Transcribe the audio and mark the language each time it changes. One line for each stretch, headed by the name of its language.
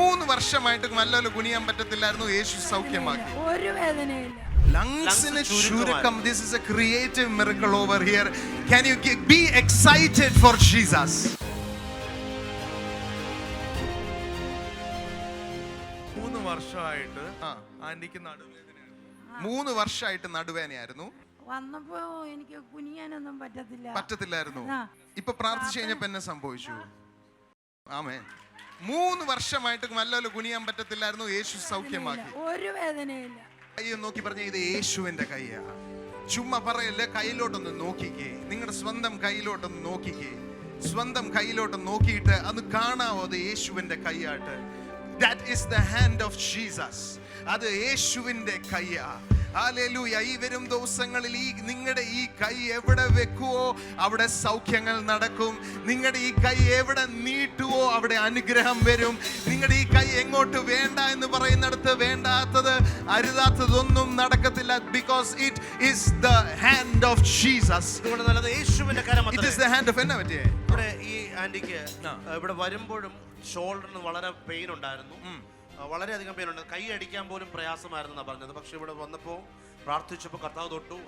Malayalam: വർഷമായിട്ട് നല്ലപോലെ കുനിയാൻ പറ്റത്തില്ലായിരുന്നു. യേശു സൗഖ്യമാക്കി. ഒരു വേദനയില്ല. ലങ്സിന് ചുരുക്കം.
English: This is a creative miracle over here. Can you be excited for Jesus?
Malayalam: 3 വർഷമായിട്ട് ആന്റിക്ക് നടുവേദനയാണ്. 3 വർഷമായിട്ട് നടുവേദനയായിരുന്നു. വന്നപ്പോ എനിക്ക് കുനിയാനൊന്നും പറ്റത്തില്ലായിരുന്നു. ഇപ്പൊ പ്രാർത്ഥിച്ചു കഴിഞ്ഞപ്പോ എന്നെ സംഭവിച്ചു? ആമേൻ. 3 വർഷമായിട്ട് നല്ലപോലെ കുനിയാൻ പറ്റത്തില്ലായിരുന്നു. യേശു സൗഖ്യമാക്കി. ഒരു വേദനയില്ല. കയ്യോ നോക്കി പറഞ്ഞ ഇത് യേശുവിന്റെ കയ്യാ. ചുമ്മാ പറയല്ലേ, കയ്യിലോട്ടൊന്ന് നോക്കിക്കേ. നിങ്ങളുടെ സ്വന്തം കയ്യിലോട്ടൊന്ന് നോക്കിക്കേ. സ്വന്തം കയ്യിലോട്ടൊന്ന് നോക്കിയിട്ട് അത് കാണാവോ? അത് യേശുവിന്റെ കൈയാട്ട്.
English: That is the hand of Jesus.
Malayalam: അത് യേശുവിന്റെ കയ്യാ. ഹല്ലേലൂയ. ഈ വരും ദിവസങ്ങളിൽ നിങ്ങളുടെ ഈ കൈ എവിടെ വെക്കുവോ അവിടെ സൗഖ്യങ്ങൾ നടക്കും. നിങ്ങളുടെ ഈ കൈ എവിടെ നീട്ടുവോ അവിടെ അനുഗ്രഹം വരും. നിങ്ങളുടെ ഈ കൈ എങ്ങോട്ട് വേണ്ട എന്ന് പറയുന്നിടത്ത് വേണ്ടാത്തത് അരുതാത്തതൊന്നും നടക്കത്തില്ല.
English: Because it is the hand of Jesus.
Malayalam: യേശുവിന്റെ കരം.
English: It is the hand of
Malayalam: എന്നാ പറ്റിയേ? ഇവിടെ ഈ ആന്റിക്ക് ഇവിടെ വരുമ്പോഴും ഷോൾഡറിന് വളരെ പെയിൻ ഉണ്ടായിരുന്നു. വളരെയധികം പേരുണ്ട്. കൈ അടിക്കാൻ പോലും പ്രയാസമായിരുന്നാ പറഞ്ഞത്. പക്ഷെ ഇവിടെ വന്നപ്പോ പ്രാർത്ഥിച്ചപ്പോൾ കർത്താവ് തൊട്ടു.